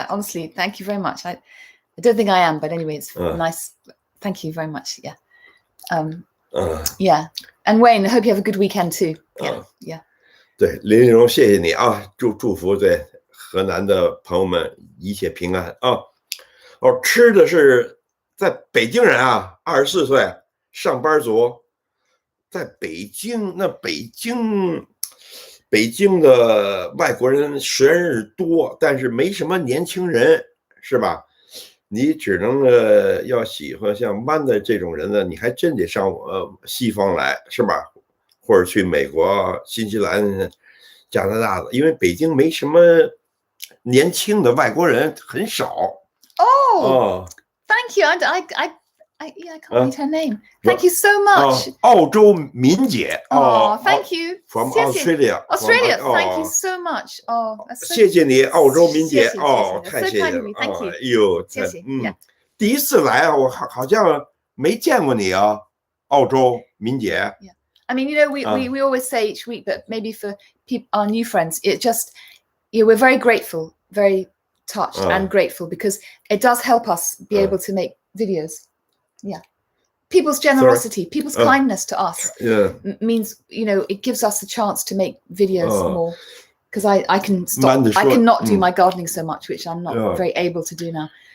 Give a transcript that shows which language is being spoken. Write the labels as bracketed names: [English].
[English] Honestly, thank you very much. I don't think I am, but anyway, it's nice. Thank you very much. Yeah. Yeah. And Wayne, I hope you have a good weekend too. Yeah. [Chinese] 对，林丽蓉，谢谢你啊！祝福对河南的朋友们一切平安啊！吃的是在北京人啊，24岁，上班族，在北京。那北京的外国人虽然是多，但是没什么年轻人，是吧？你只能要喜欢像曼的这种人呢，你还真得上西方来，是吧？或者去美国、新西兰、加拿大的，因为北京没什么年轻的外国人，很少。 [English] Thank you. I can't read her name. Thank you so much. [Chinese] 澳洲敏姐。 [English] Thank you. From Australia. Australia. Thank you so much. [Chinese] 谢谢你，澳洲敏姐。太谢谢了。 [English] Thank you. [Chinese] 哎呦，谢谢。第一次来啊，我好像没见过你啊，澳洲敏姐。 [English] I mean, we always say each week, but maybe for our new friends, it just, we're very grateful, very touched and grateful because it does help us be able to make videos. Yeah. People's generosity, people's kindness to us means, it gives us a chance to make videos more because I can stop, I cannot do my gardening so much, which I'm not very able to do now.